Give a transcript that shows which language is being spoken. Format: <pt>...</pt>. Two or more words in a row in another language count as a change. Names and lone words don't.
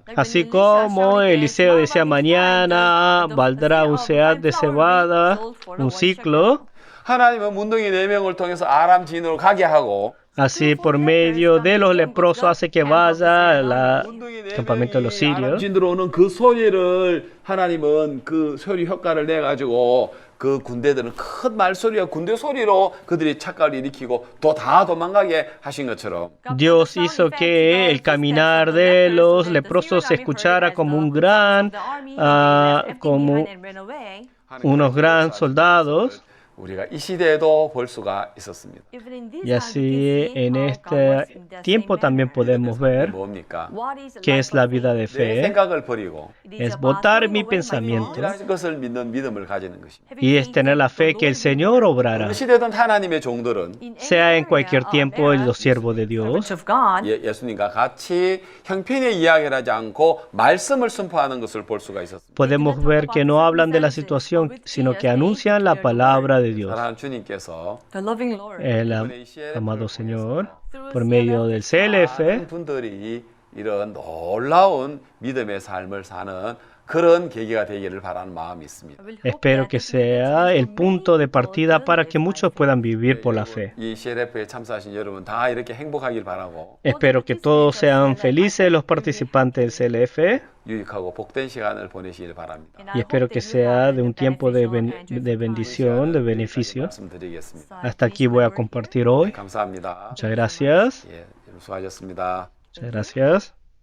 <es>Así como Eliseo decía, mañana valdrá un sead de cebada, un ciclo.</es> <ko>하나님은 문둥이 4명을 통해서 아람 진으로 가게 하고</ko> <es>Así por medio de los leprosos hace que vaya al campamento de los sirios.</es> <ko>진 들어오는 그 소리를 하나님은 그 소리 효과를 내 가지고 그 군대들은 큰 말소리와 군대 소리로 그들이 착각을 일으키고 또 다 도망가게 하신 것처럼</ko> <es>Dios hizo que el caminar de los leprosos se escuchara como un gran, como unos gran soldados.</es> <ko>우리가 이 시대에도 볼 수가 있었습니다.</ko> <es>Y así en este tiempo también podemos ver</es> <ko>뭡니까?</ko> <es>qué es la vida de</es> <ko>내</ko> <es>fe.</es> <ko>생각을 버리고</ko> <es>Es botar mi pensamiento</es> <ko>이런 것을 믿는 믿음을 가지는 것입니다.</ko> <es>y es tener la fe que el Señor obrará,</es> <ko>어느 시대든 하나님의 종들은</ko> <es>sea en cualquier tiempo los siervos de Dios.</es> <en>of God,</en> <ko>예수님과 같이 형편의 이야기를 하지 않고 말씀을 선포하는 것을 볼 수가 있었습니다.</ko> <es>Podemos ver que no hablan de la situación, sino que anuncian la palabra de Dios.</es> <ko>사랑하는 주님께서</ko> <en>the loving Lord,</en> <es>El amado Señor, por medio del CLF,</es> <ko>많은 분들이 이런 놀라운 믿음의 삶을 사는 그런 계기가 되기를 바라는 마음이 있습니다.</ko> <es>espero que sea el punto de partida para que muchos puedan vivir por la fe.</es> <ko>이 CLF에 참석하신 여러분 다 이렇게 행복하길 바라고</ko> <es>Espero que todos sean felices los participantes del CLF</es> <ko>유익하고 복된 시간을 보내시길 바랍니다.</ko> <es>y espero que sea de un tiempo de bendición, de beneficio.</es> <ko>말씀드리겠습니다.</ko> <es>Hasta aquí voy a compartir hoy.</es> <ko>감사합니다.</ko> <es>Muchas gracias.</es> <ko>예, 수고하셨습니다.</ko> <es>Muchas gracias.</es>